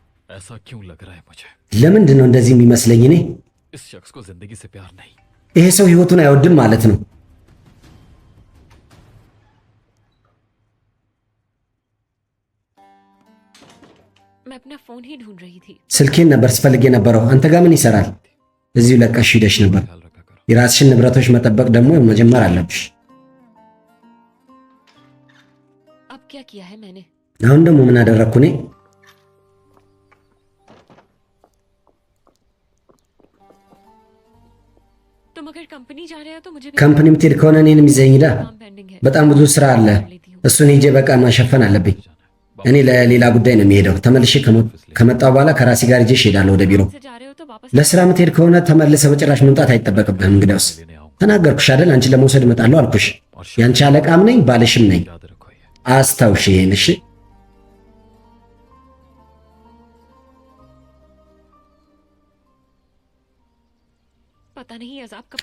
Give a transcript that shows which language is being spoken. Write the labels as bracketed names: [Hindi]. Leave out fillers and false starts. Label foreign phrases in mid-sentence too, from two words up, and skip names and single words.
[Hindi] ऐसा क्यों लग रहा है मुझे? [Amharic] ለምንድን ነው እንደዚህ የሚመስለኝ? እኔ [Hindi] इस शख्स को जिंदगी से प्यार नहीं। [Amharic] ይሄ ሰው ህይወቱን አይወድም ማለት ነው። [Hindi] मैं अपना फोन ही ढूंढ रही थी। [Amharic] ስልኬን ነበር ስፈልግ የነበረው። አንተ ጋር ምን ይሰራል? እዚሁ ለቀሽ ሂደሽ ነበር። [Hindi] ख्याल रखा करो। [Amharic] የራስሽን ንብረቶች መጠበቅ ደግሞ መጀመር አለብሽ። [Hindi] अब क्या किया है मैंने? [Amharic] አሁን ደግሞ ምን አደረግኩ እኔ? [Hindi] तुम अगर कंपनी जा रहे हो तो मुझे भी [Amharic] ካምፓኒ የምትሄድ ከሆነ እኔንም ይዘኝ ሂዳ። [Hindi] काम पेंडिंग है। [Amharic] በጣም ብዙ ስራ አለ። እሱን ሄጄ በቃ ማሸፈን አለብኝ። እኔ ለሌላ ጉዳይ ነው የሚሄደው። ተመልሼ ከመጣሁ በኋላ ከራሴ ጋር ይዤ እሄዳለሁ ወደ ቢሮ። [Hindi] से जा रहे हो तो वापस [Amharic] ለስራ የምትሄድ ከሆነ ተመልሰ በጭራሽ መምጣት አይጠበቅብህም። እንግዲያውስ ተናገርኩሽ አይደል? አንቺን ለመውሰድ እመጣለሁ አልኩሽ። ያንቺ አለቃም ነኝ ባልሽም ነኝ። [Hindi] याद रखो ये। [Amharic] አስታውሽ ይሄን እሺ? [Hindi] पता नहीं अजाब कब